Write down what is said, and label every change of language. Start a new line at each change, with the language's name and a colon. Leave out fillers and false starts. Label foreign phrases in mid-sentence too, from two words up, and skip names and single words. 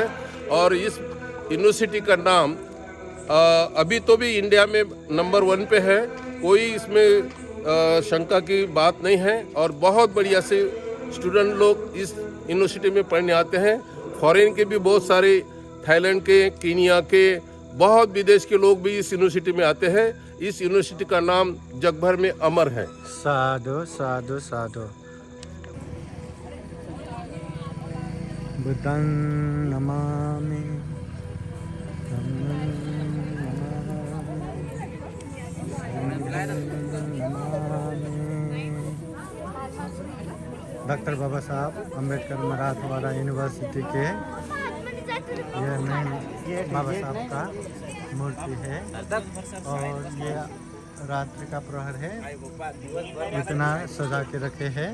Hindi: और इस यूनिवर्सिटी का नाम अभी तो भी इंडिया में नंबर 1 पे है, कोई इसमें शंका की बात नहीं है। और बहुत बढ़िया से स्टूडेंट लोग इस यूनिवर्सिटी में पढ़ने आते हैं। फॉरेन के भी बहुत सारे, थाईलैंड के, कीनिया के, बहुत विदेश के लोग भी इस यूनिवर्सिटी में आते हैं। इस यूनिवर्सिटी का नाम जग भर में अमर है।
Pali: साधु साधु साधु। बुद्धं नमामि, धम्मं नमामि।
Hindi: डॉक्टर बाबा साहब अम्बेडकर मराठवाड़ा यूनिवर्सिटी के ये मेन बाबा साहब का मूर्ति है और ये रात्रि का प्रहर है, इतना सजा के रखे हैं।